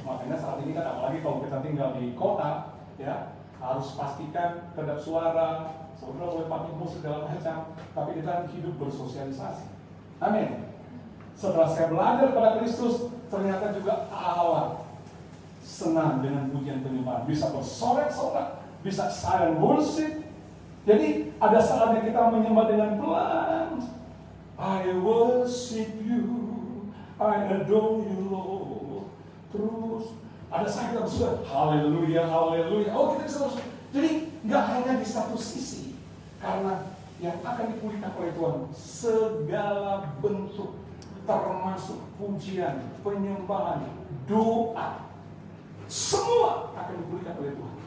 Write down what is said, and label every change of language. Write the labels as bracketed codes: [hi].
[id] Makanya saat ini kan, apalagi kalau kita tinggal di kota, ya, harus pastikan kedap suara, saudara boleh pakai musik segala macam, tapi kita hidup bersosialisasi. Amin. Setelah saya belajar pada Kristus, ternyata juga Allah senang dengan pujian penyembahan. Bisa bersorak-sorak, bisa [en] silent worship. [id] Jadi ada saatnya kita menyembah dengan pelan. [en] I worship you, I adore you, Lord. [id] Terus ada saat kita bersuara, haleluya, haleluya. Oh, kita bisa bersuara. Jadi nggak hanya di satu sisi, karena yang akan dipulihkan oleh Tuhan segala bentuk, termasuk pujian, penyembahan, doa, semua akan dipulihkan oleh Tuhan.